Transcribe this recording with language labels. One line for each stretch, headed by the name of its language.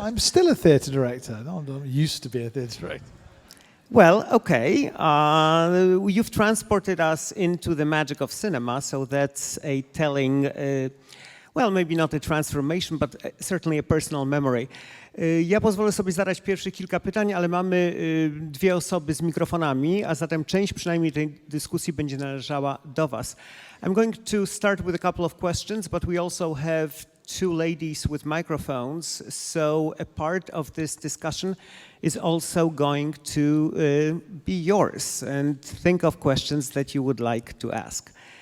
English: I'm still a theatre director. No, I used to be a theatre director. Well, okay. You've transported us into the magic of cinema, so that's a telling, well, maybe not a transformation, but certainly a personal memory.
Polish: Ja pozwolę sobie zadać pierwszych kilka pytań, ale mamy dwie osoby z mikrofonami, a zatem część przynajmniej tej dyskusji będzie należała do was.
English: I'm going to start with a couple of questions, but we also have two ladies with microphones, so a part of this discussion is also going to be yours, and think of questions that you would like to ask.